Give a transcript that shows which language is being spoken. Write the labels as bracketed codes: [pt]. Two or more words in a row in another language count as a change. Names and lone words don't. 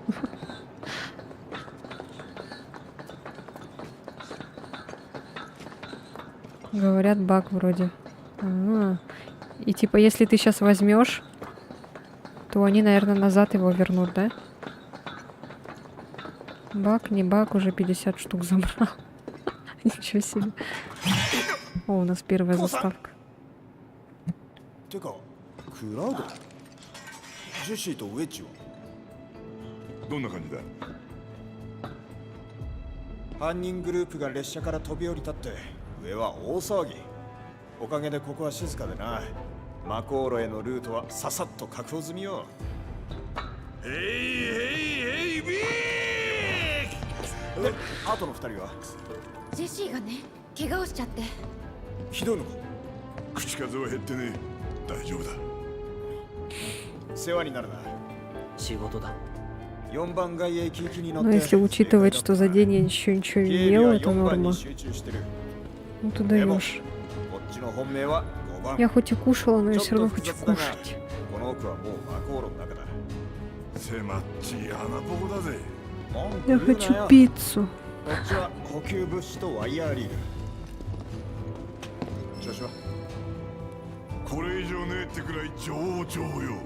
[ru] Говорят, баг вроде. И типа, если ты сейчас возьмешь, то они, наверное, назад его вернут, да? Баг, не баг, уже 50 штук забрал. Ничего себе. О, у нас первая заставка. [ja] てかクラウドジェシーとウェッジはどんな感じだ。犯人グループが列車から飛び降りたって上は大騒ぎ。おかげでここは静かでな。マコーロへのルートはささっと確保済みよ。ヘイヘイヘイビーで、あとの二人はジェシーがね、怪我をしちゃって。ひどいのか。口数は減ってねえ。大丈夫だ。世話になるな。仕事だ。 4番街へ行きに乗っ [ru] Но [ja] て [ru] если учитывать, что за день я еще ничего не ел, это норма. [ja] 集中してる。 [ru] Ну ты даешь. [ja] こっちの本命は5番。 [ru] Я хоть и кушала, но я [ja] ち [ru] все [ja] ょっ [ru] равно [ja] と複 [ru] хочу [ja] 雑だが [ru] кушать. [ja] この奥はもうマコーロの中だ。狭っちい穴ぼこだぜ。文句 [ru] Я [ja] 言うな [ru] хочу [ja] よ。 [ru] пиццу. [ja] こっちは補給物資とワイヤーリール。調子はこれ以上ねえってくらい上々よ。